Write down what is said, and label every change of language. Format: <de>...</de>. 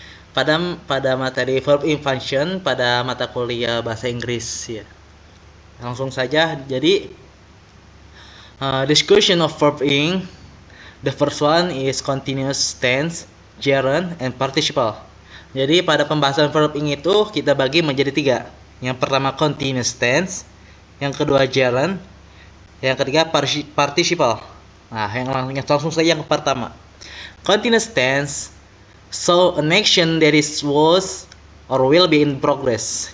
<id>Pada materi verb in function pada mata kuliah bahasa Inggris ya. Langsung saja.</id> <en>Jadi discussion of verb in. The first one is continuous tense, gerund, and participle.</en> <id>Jadi pada pembahasan verb in itu kita bagi menjadi 3. Yang pertama continuous tense, yang kedua gerund, yang ketiga participle. Nah, yang langsung saja yang pertama.</id> <en>Continuous tense, so an action that is was or will be in progress.</en>